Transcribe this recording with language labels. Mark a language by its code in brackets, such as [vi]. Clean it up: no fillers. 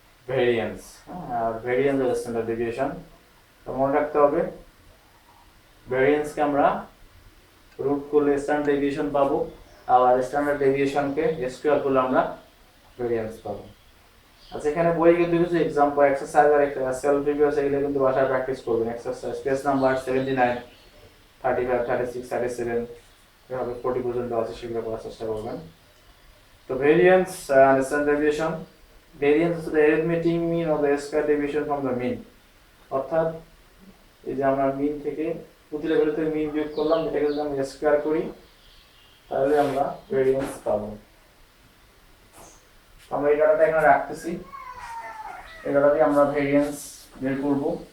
[bn] Variance, আর variance হলো standard deviation. তো মনে রাখতে হবে ভেরিয়েন্সকে আমরা রুট করলে স্ট্যান্ডার্ড ডেভিয়েশন পাবো, আর স্ট্যান্ডার্ড ডেভিয়েশনকে স্কোয়ার করলে আমরা ভেরিয়েন্স পাবো। আচ্ছা, এখানে বই কিন্তু কিছু এক্সাম্পল এক্সারসাইজ আর সেলফ রিভিউ আছে, এগুলো কিন্তু বাসায় প্র্যাকটিস করবেন। এক্সারসাইজ পেজ নাম্বার 79, 35, 36, 37 এভাবে 40 পর্যন্ত আছে, সেগুলো করার চেষ্টা করবেন। তো variance [en] and standard deviation. Variance is the arithmetic mean of the square deviation from the mean. [bn] অর্থাৎ এই যে আমরা মিন থেকে প্রতিটা ভ্যালু থেকে মিন বিয়োগ করলাম, এটাকে যদি আমরা স্কয়ার করি তাহলে আমরা ভেরিয়েন্স পাবো। আমরা এই ডাটাটা এখানে রাখতেছি, এই ডাটা দিয়ে আমরা ভেরিয়েন্স বের করব।